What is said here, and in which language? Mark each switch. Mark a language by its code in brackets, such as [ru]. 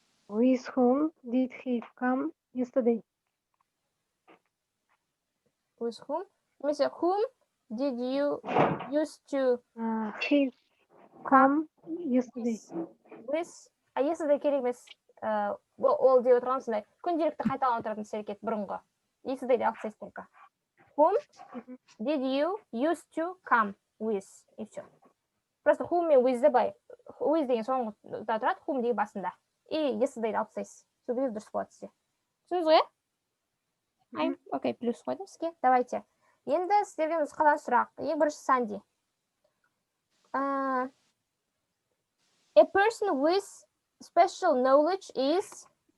[en] with whom did he come yesterday? With whom? [kk] Немесе [en] whom did you used to He come yesterday. with? Yesterday [kk] керек емес. Ол деп отырған сондай. Күнделікті қайталанып тұратын іс-әрекет бұрынғы. [en] Yesterday [kk] де алып тастайсыз [ru] только. [en] Whom did you used to come with? [ru] И все. Просто [kk] whom мен with былай. With деген соңында тұрады, whom деген басында. [ru] И [en] yesterday [kk] алып тастайсыз. Сөйлеу дұрыс болады сізде. Түсіндіңіз ғой? Айм, окей, плюс қойдым сізге. [ru] Давайте. [kk] Енді сіздерге нұсқадан сұрақ. Ең бірінші Санди. [en] A person with special knowledge is